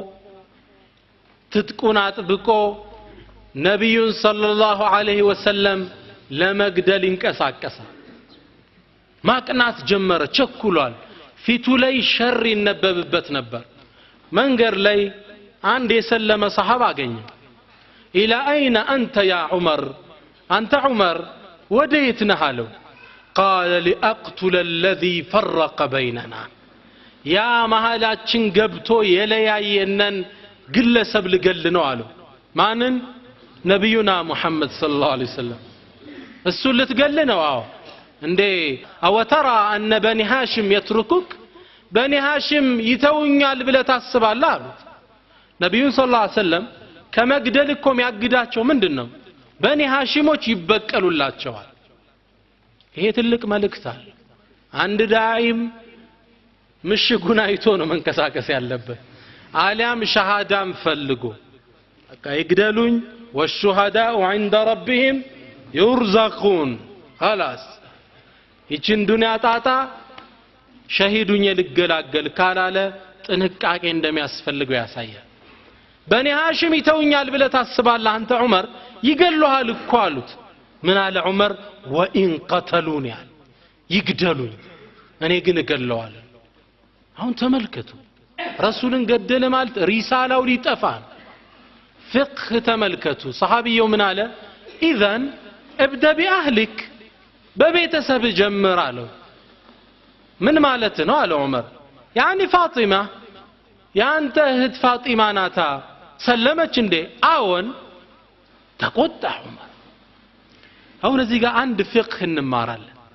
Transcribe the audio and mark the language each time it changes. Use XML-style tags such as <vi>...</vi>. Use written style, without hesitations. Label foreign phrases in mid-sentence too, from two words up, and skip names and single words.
<am>ትጥቁን አጥብቆ ነብዩን</am> <ar>صلى الله عليه وسلم</ar> <am>ለመግደል እንቀሳቀሰ ማቅናት ጀመረ ቸኩሏል ፊቱ ላይ ሸር ይነበብበት ነበር መንገር ላይ አንድ የሰለመ ሰሃባ አገኘ</am> <ar>إلى أين أنت يا عمر</ar> <am>አንተ ዑመር ወዴት ነህ አለው</am> <ar>قال لاقتل الذي فرق</ar> <am>بيننا ያ መሃላችን ገብቶ የለያየነን ግለሰብ ልገል ነው አለው ማንን ነብዩና ሙሐመድ</am> <ar>صلى الله عليه وسلم</ar> <am>እሱ ልትገል ነው አዎ እንዴ</am> <ar>أوترى أن بني هاشم يتركك</ar> <am>በኒ ሃሽም ይተውኛል ብለህ ታስባለህ አሉት ነብዩ</am> <ar>صلى الله عليه وسلم</ar> <am>ከመግደል እኮ የሚያግዳቸው ምንድነው በኒ ሃሽሞች ይበቀሉላቸዋል ይሄ ትልቅ መልእክት አለ አንድ ዳኢም ምሽጉን አይቶ ነው መንከሳከስ ያለበት አሊያም ሸሃዳም ፈልጎ በቃ ይግደሉኝ</am> <ar>والشهداء عند ربهم يرزقون خلاص</ar> <am>ይችን ዱንያ ጣጣ ሸሂዱኝ ልገላገል ካላለ ጥንቃቄ እንደሚያስፈልገው ያሳያል በኒ ሃሽም ይተውኛል ብለህ ታስባለህ አንተ ዑመር ይገሉሃል እኮ አሉት ምን አለ ዑመር</am> <ar>وإن قتلوني</ar> <am>ይግደሉኝ እኔ ግን እገለዋለሁ አሁን ተመልከቱ ረሱልን ገደለ ማለት ሪሳላው ሊጠፋ ፍቅህ ተመልከቱ ሰሃቢው ምን አለ</am> <ar>إذن ابدأ بأهلك</ar> <am>በቤተሰብ ጀምር አለው ምን ማለት ነው አለ ዑመር يعني ፋጢማ ያንተ እህት ፋጢማ ናታ ሰለመች እንዴ አዎን ተቆጣ ዑመር አሁን እዚህ ጋር አንድ ፍቅህ እንማራለን</am>